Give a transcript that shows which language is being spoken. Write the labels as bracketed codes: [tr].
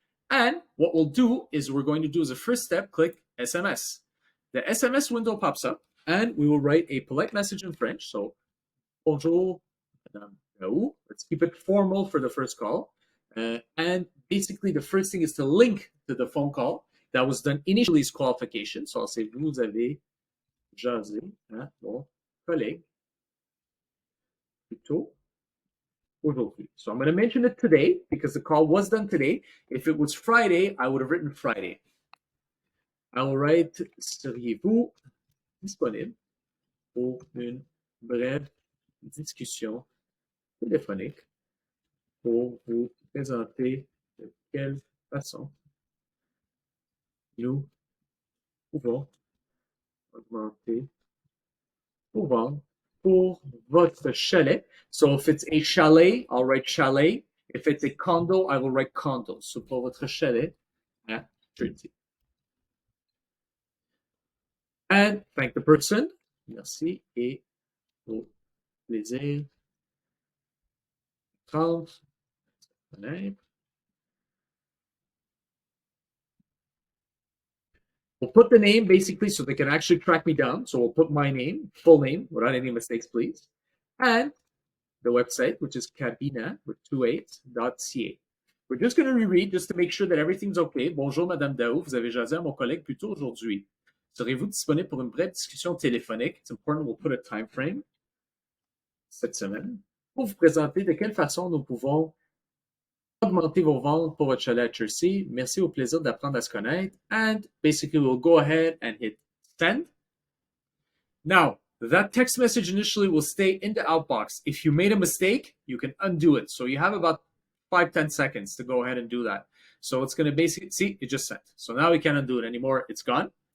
[en] And what we'll do is we're going to do as a first step, click SMS. The SMS window pops up and we will write a polite message in French. So, bonjour, Madame Daou. Let's keep it formal for the first call. And basically, the first thing is to link to the phone call that was done initially as qualification. So I'll say, [fr] vous avez jasé à mon collègue plutôt aujourd'hui. [en] So I'm going to mention it today because the call was done today. If it was Friday, I would have written Friday. I will write, [fr] seriez-vous disponible pour une brève discussion téléphonique pour vous présenter de quelle façon nous pouvons augmenter pour vendre pour votre chalet. [en] So if it's a chalet, I'll write chalet. If it's a condo, I will write condo. [fr] So pour votre chalet à Jersey. [en] And thank the person. [fr] Merci et au plaisir. 30. [en] We'll put the name basically so they can actually track me down. So we'll put my name, full name, without any mistakes, please. And the website, which is Kabinaa with 28.ca. We're just going to reread just to make sure that everything's okay. [fr] Bonjour, Madame Daou. Vous avez jasé à mon collègue plus tôt aujourd'hui. Serez-vous disponible pour une brève discussion téléphonique? [en] It's important we'll put a time frame [fr] cette semaine pour vous présenter de quelle façon nous pouvons augmenter vos ventes pour votre chalet à Chelsea. Merci, au plaisir d'apprendre à se connaître. [en] And basically, we'll go ahead and hit send. Now, that text message initially will stay in the outbox. If you made a mistake, you can undo it. So you have about 5-10 seconds to go ahead and do that. So it's going to basically, see, it just sent. So now we can't undo it anymore. It's gone.